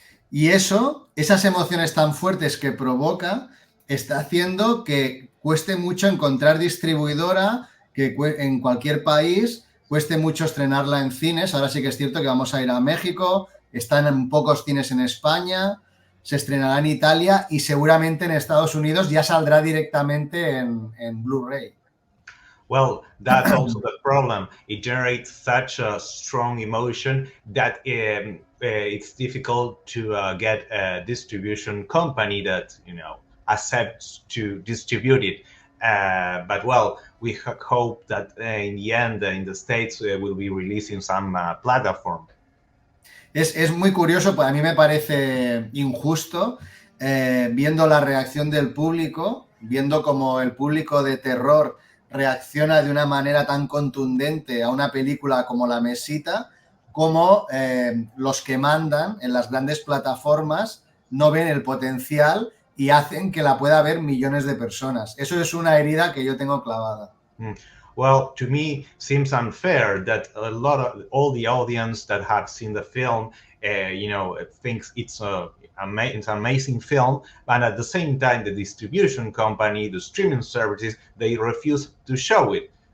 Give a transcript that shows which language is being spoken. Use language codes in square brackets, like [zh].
[es] Y eso, esas emociones tan fuertes que provoca, está haciendo que cueste mucho encontrar distribuidora, que en cualquier país cueste mucho estrenarla en cines. Ahora sí que es cierto que vamos a ir a México, están en pocos cines en España, se estrenará en Italia y seguramente en Estados Unidos ya saldrá directamente en Blu-ray. [en] Well, that's also the problem. It generates such a strong emotion that it's difficult to get a distribution company that accepts to distribute it. But well, we hope that in the end, in the States, will be releasing some platform. [es] Es muy curioso, pues a mí me parece injusto viendo la reacción del público, viendo cómo el público de terror reacciona de una manera tan contundente a una película como La Mesita, como los que mandan en las grandes plataformas no ven el potencial y hacen que la pueda ver millones de personas. Eso es una herida que yo tengo clavada. [en] Well, to me, seems unfair that all the audience that have seen the film, thinks it's an amazing film, and at the same time, the distribution company, the streaming services, they refuse to show it.